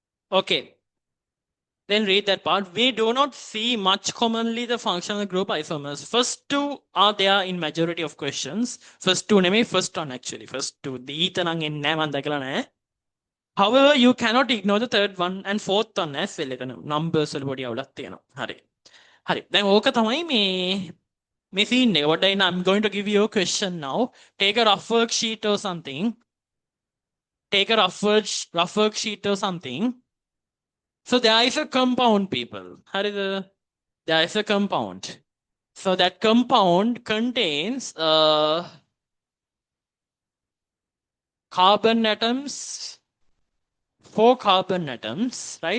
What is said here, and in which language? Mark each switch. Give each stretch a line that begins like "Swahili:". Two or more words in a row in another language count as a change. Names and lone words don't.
English: Okay. Then read that part. We do not see much commonly the functional group isomers. First two are there in majority of questions. First two නෙමෙයි first one actually. First two.
Sinhala: දීත නම් එන්නේ නැහැ මම දැකලා නැහැ.
English: However, you cannot ignore the third one and fourth one as well.
Sinhala: එතන numbers වල පොඩි අවුලක් තියෙනවා. හරි. හරි. දැන් ඕක තමයි මේ scene එක.
English: What I'm going to give you a question now. Take a rough worksheet or something. Take a rough worksheet or something. So there is a compound, people. There is a compound. So that compound contains carbon atoms, 4 carbon atoms, right?